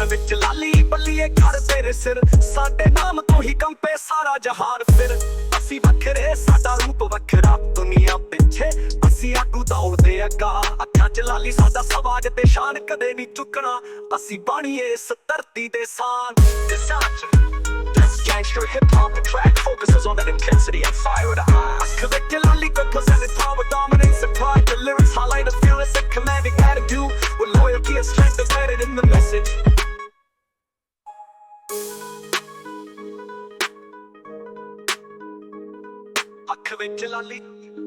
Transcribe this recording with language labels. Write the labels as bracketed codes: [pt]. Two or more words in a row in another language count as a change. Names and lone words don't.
[pa] ਵਿੱਚ ਲਾਲੀ ਬੱਲੀਏ ਖੜਦੇ ਨੇ ਸਿਰ, ਸਾਡੇ ਨਾਮ ਤੋਂ ਹੀ ਕੰਬੇ ਸਾਰਾ ਜਹਾਨ ਫਿਰ। ਅਸੀਂ ਵੱਖਰੇ ਸਾਡਾ ਰੂਪ ਵੱਖਰਾ ਦੁਨੀਆ ਪਿੱਛੇ, ਅਸੀਂ ਆਗੂ ਦੌੜਦੇ ਅੱਗਾ। ਅੱਖਾਂ 'ਚ ਲਾਲੀ ਸਾਡਾ ਸਵਾਜ ਤੇ ਸ਼ਾਨ, ਕਦੇ ਨਹੀਂ ਚੁੱਕਣਾ ਅਸੀਂ ਬਣੀਏ ਇਸ ਧਰਤੀ ਦੇ ਸਾਨ। [en] Gangster hip-hop, the track focuses on that intensity and fire of the eyes. ਅੱਖ ਵਿੱਚ ਲਾਲੀ represented power, dominance and pride. The lyrics highlight a fearless and commanding attitude, with loyalty and strength embedded in the message. ਅੱਖ ਵਿੱਚ ਲਾਲੀ